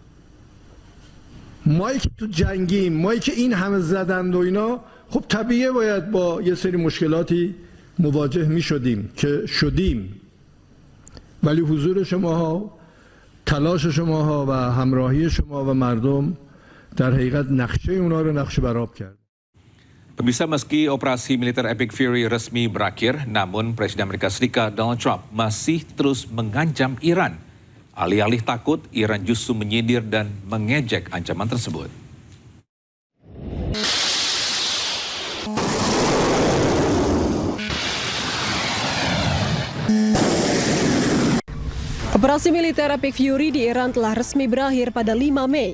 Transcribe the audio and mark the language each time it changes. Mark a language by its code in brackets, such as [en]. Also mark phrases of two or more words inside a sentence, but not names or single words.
[fa] مایی که تو جنگیم، مایی که این همه زدند و اینا، خب طبیعیه باید با یه سری مشکلاتی مواجه می شدیم که شدیم. ولی حضور شماها، تلاش شماها و همراهی شما و مردم در حقیقت نقشه اونا رو نقشه برآب کرد. [id] Pemirsa, meski operasi militer Epic Fury resmi berakhir, namun Presiden Amerika Serikat Donald Trump masih terus mengancam Iran. Alih-alih takut, Iran justru menyindir dan mengejek ancaman tersebut. Operasi militer Epic Fury di Iran telah resmi berakhir pada 5 Mei.